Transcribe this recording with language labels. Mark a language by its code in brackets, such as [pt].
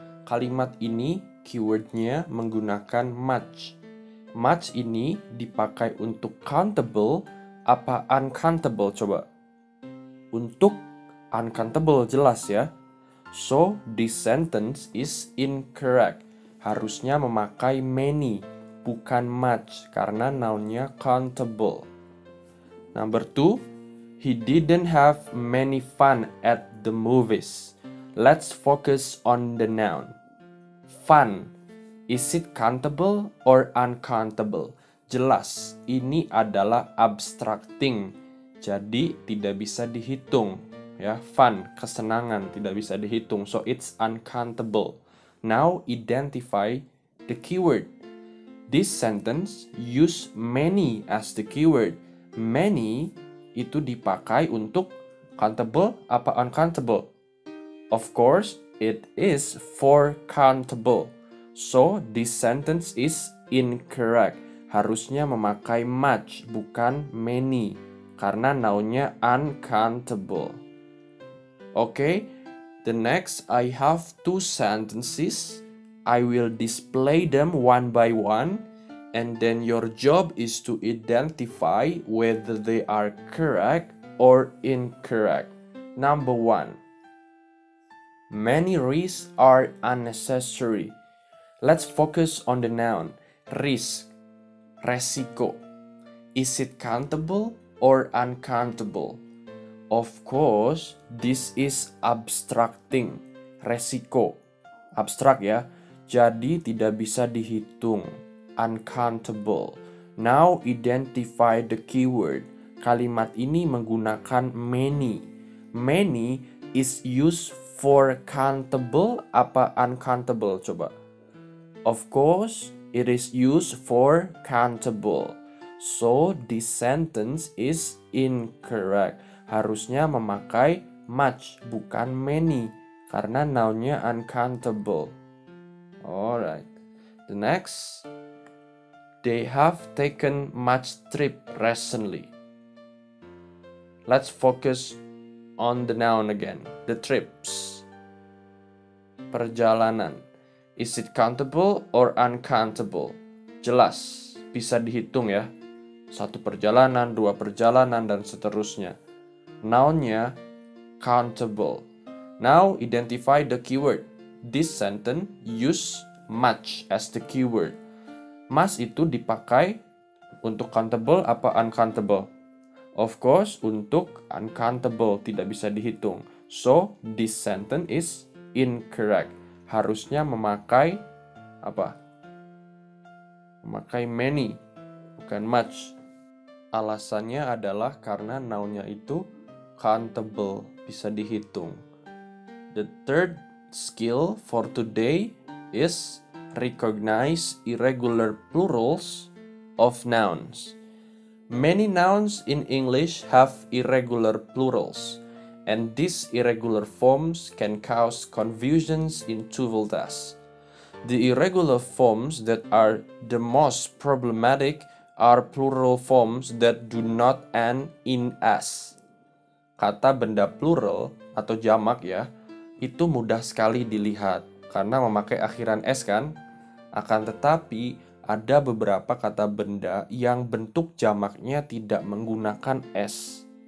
[id] Kalimat ini, keyword-nya menggunakan much. Much ini dipakai untuk countable apa uncountable coba? Untuk uncountable jelas ya. [en] So, this sentence is incorrect. [id] Harusnya memakai many, bukan much, karena noun-nya countable. [en] Number 2, he didn't have many fun at the movies. Let's focus on the noun. Fun. Is it countable or uncountable? [id] Jelas, ini adalah abstracting. Jadi tidak bisa dihitung. Ya, fun, kesenangan tidak bisa dihitung. [en] So it's uncountable. Now identify the keyword. This sentence use many as the keyword. [id] Many itu dipakai untuk countable apa uncountable? [en] Of course, it is for countable. So, this sentence is incorrect. [id] Harusnya memakai much, bukan many. Karena noun-nya uncountable. [en] Okay, the next I have 2 sentences. I will display them one by one. And then your job is to identify whether they are correct or incorrect. Number 1. Many risks are unnecessary. Let's focus on the noun. Risk, resiko. Is it countable or uncountable? Of course, this is abstracting. [id] Resiko, abstrak ya. Jadi tidak bisa dihitung. Uncountable. [en] Now identify the keyword. [id] Kalimat ini menggunakan many. [en] Many is used for countable apa uncountable? Coba. Of course, it is used for countable. So, this sentence is incorrect. [id] Harusnya memakai much, bukan many. Karena nounnya uncountable. [en] Alright. The next. They have taken much trip recently. Let's focus on the noun again. The trips. Perjalanan. Is it countable or uncountable? [id] Jelas, bisa dihitung ya. 1 perjalanan, 2 perjalanan, dan seterusnya. Nounnya countable. [en] Now identify the keyword. This sentence use much as the keyword. [id] Much itu dipakai untuk countable apa uncountable? [en] Of course, [id] untuk uncountable, tidak bisa dihitung. [en] So, this sentence is incorrect. [id] Harusnya memakai apa? Memakai many, bukan much. Alasannya adalah karena nounnya itu countable, bisa dihitung. [en] The third skill for today is recognize irregular plurals of nouns. Many nouns in English have irregular plurals, and these irregular forms can cause confusions in TOEFL tests. The irregular forms that are the most problematic are plural forms that do not end in s. [id] Kata benda plural atau jamak ya, itu mudah sekali dilihat karena memakai akhiran s kan. Akan tetapi ada beberapa kata benda yang bentuk jamaknya tidak menggunakan s.